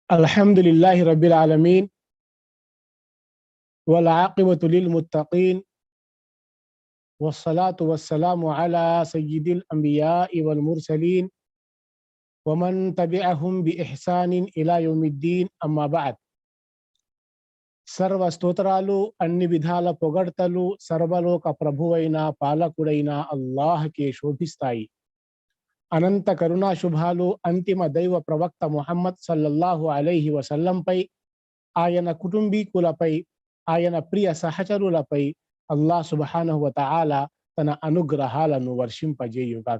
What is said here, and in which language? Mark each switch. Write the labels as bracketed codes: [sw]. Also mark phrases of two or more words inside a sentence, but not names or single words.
[ar] الحمد لله رب العالمين والعاقبة للمتقين والصلاة والسلام على سيد الأنبياء والمرسلين ومن تبعهم بإحسان إلى يوم الدين أما بعد. [te] సర్వ స్తోత్రాలు అన్ని విధాల పొగడ్తలు సర్వలోక ప్రభువైన పాలకుడైన అల్లాహ్కే శోభిస్తాయి. అనంత కరుణా శుభాలు అంతిమ దైవ ప్రవక్త ముహమ్మద్ [ar] صلى الله عليه وسلم, [te] ఆయన కుటుంబీకులపై, ఆయన ప్రియ సహచరులపై అల్లాహ్ [ar] سبحانه وتعالى [te] తన అనుగ్రహాలను వర్షింపజేయుగాక.